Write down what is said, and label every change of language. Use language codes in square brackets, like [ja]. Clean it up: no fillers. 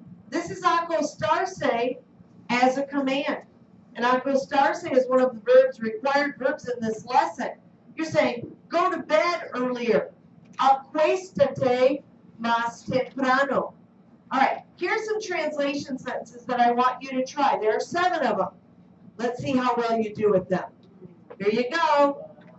[en] This is acostarse as a command. And acostarse is one of the verbs, required verbs in this lesson. You're saying, go to bed earlier. [es] Acuéstate más temprano. [en] All right, here's some translation sentences that I want you to try. There are 7 of them. Let's see how well you do with them. Here you go.